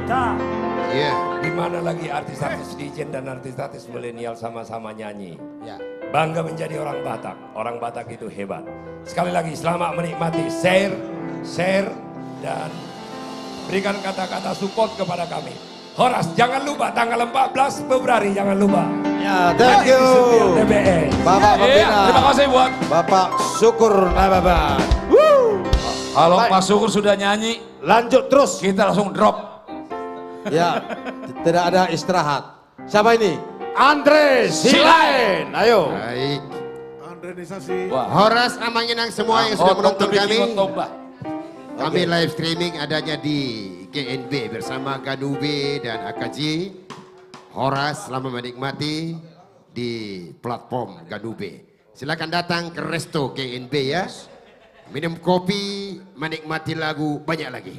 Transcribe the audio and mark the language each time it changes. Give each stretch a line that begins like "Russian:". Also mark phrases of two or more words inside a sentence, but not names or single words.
Indonesian: Di mana lagi artis-artis DJ dan artis-artis milenial sama-sama nyanyi. Bangga menjadi orang Batak. Orang Batak itu hebat. Sekali lagi selamat menikmati. Share dan berikan kata-kata support kepada kami. Horas, jangan lupa tanggal 14 Februari, jangan lupa. Ya,
English: thank you.
Indonesian: Bapak Pembina. Terima kasih buat Bapak Syukur Nababan. Kalau Pak Syukur sudah nyanyi, lanjut terus. Kita langsung drop. Ya, tidak ada istirahat. Siapa ini? Andre Silain. Ayo. Baik. Andrenisasi.
Batak Toba: Horas Amanginang
Indonesian: semua yang sudah menonton kami. Kami Oke.
English: live streaming
Indonesian: adanya di GNB bersama Ganube dan AKJ. Horas selamat menikmati di platform Ganube. Silakan datang ke Resto GNB ya. Minum kopi, menikmati lagu, banyak lagi.